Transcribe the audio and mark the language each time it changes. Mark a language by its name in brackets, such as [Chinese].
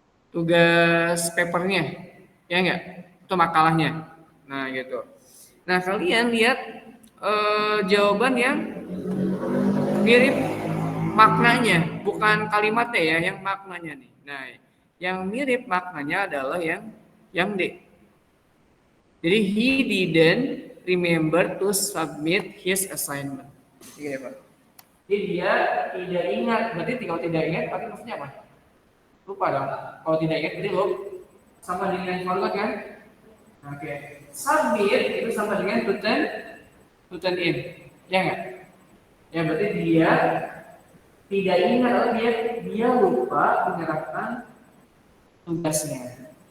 [Indonesian] Tugas papernya. Ya enggak? Itu makalahnya. Nah, gitu. Nah, kalian lihat jawaban yang mirip maknanya, bukan kalimatnya ya, yang maknanya nih. Nah, yang mirip maknanya adalah yang D. [English] Jadi he didn't remember to submit his assignment. [Indonesian] Gitu ya, Pak. Jadi dia tidak ingat, berarti kalau tidak ingat, berarti maksudnya apa? Lupa dong. Kalau tidak ingat, jadi lo sama dengan forgot kan? Oke. Submit itu sama dengan [English] to turn in, [Indonesian] ya nggak? Ya berarti dia tidak ingat atau dia lupa menyerahkan tugasnya.